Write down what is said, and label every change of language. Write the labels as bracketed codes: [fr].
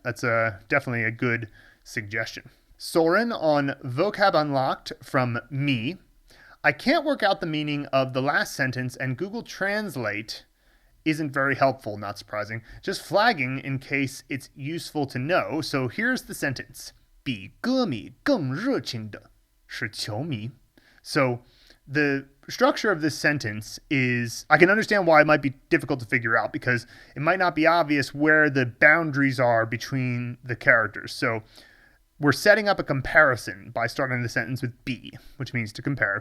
[en] That's definitely a good suggestion. Soren on Vocab Unlocked from me. I can't work out the meaning of the last sentence, and Google Translate isn't very helpful, not surprising. Just flagging in case it's useful to know. So here's the sentence. [zh] 比歌迷更热情的是球迷. [en] So the structure of this sentence is, I can understand why it might be difficult to figure out, because it might not be obvious where the boundaries are between the characters. So we're setting up a comparison by starting the sentence with be, which means to compare.